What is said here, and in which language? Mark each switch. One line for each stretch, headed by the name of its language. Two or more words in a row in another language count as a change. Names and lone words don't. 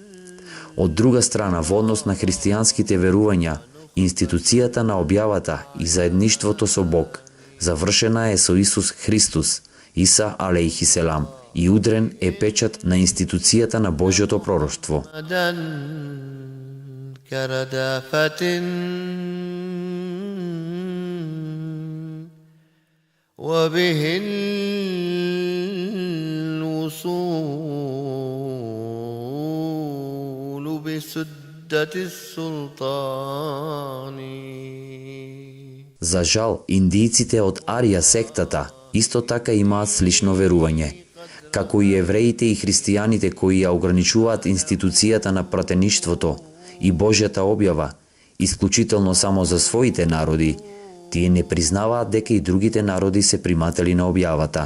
Macedonian: Од друга страна, во однос на христијанските верувања, институцијата на објавата и заедништвото со Бог завршена е со Исус Христус, Иса
Arabic: عليه السلام,
Macedonian: и удрен е печат на институцијата на Божјото пророштво.
Arabic: وبه الوصول بسدة السلطان.
Macedonian: За жал, индијците од Арија сектата исто така имаат слично верување. Како и евреите и христијаните кои ја ограничуваат институцијата на пратеништвото и Божјата објава, исклучително само за своите народи, тие не признаваат дека и другите народи се приматели на објавата.